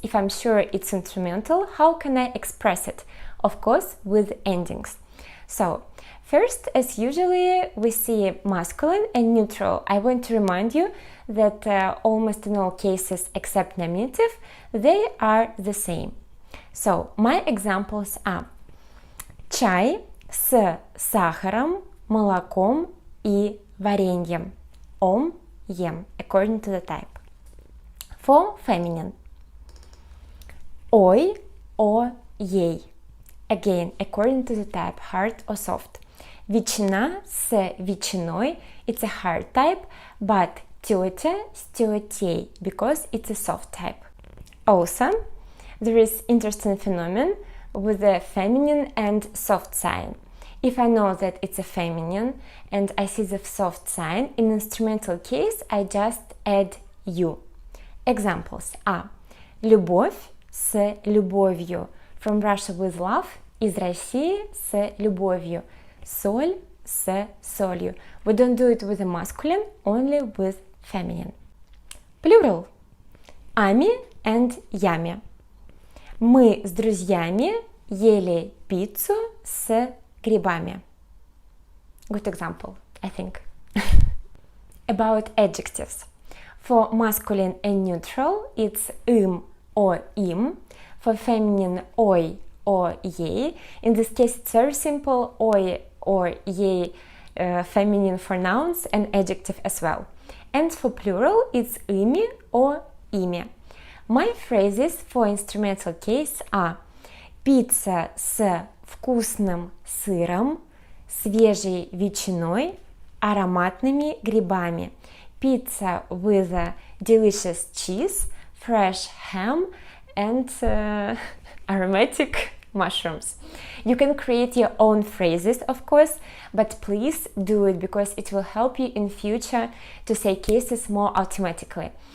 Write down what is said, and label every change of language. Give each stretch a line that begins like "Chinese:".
English: If I'm sure it's instrumental, how can I express it? Of course, with endings. So, first, as usually, we see masculine and neutral. I want to remind you that almost in all cases except nominative, they are the same. So, my examples are
Russian: чай с сахаром, молоком и вареньем.
English: Ом, ем, according to the type. For feminine. Ой, о, ей. Again, according to the type, hard or soft.
Russian: Ветчина с ветчиной,
English: it's a hard type, but
Russian: тетя с тетей,
English: because it's a soft type. Also, there is interesting phenomenon with the feminine and soft sign. If I know that it's a feminine and I see the soft sign, in instrumental case I just add you. Examples are
Russian: любовь с любовью,
English: from Russia with love,
Russian: из России с любовью, соль с солью.
English: We don't do it with the masculine, only with feminine. Plural. Ами and Ями.
Russian: Мы с друзьями ели пиццу с грибами.
English: Good example, I think. About adjectives. For masculine and neutral, it's or im. For feminine, ой or ей. In this case, it's very simple, ой or ей, feminine for nouns and adjective as well. And for plural, it's ими or ими. My phrases for instrumental case are
Russian: пицца с вкусным сыром, свежей ветчиной, ароматными грибами.
English: Pizza with a delicious cheese, fresh ham, and aromatic mushrooms. You can create your own phrases, of course, but please do it because it will help you in future to say cases more automatically.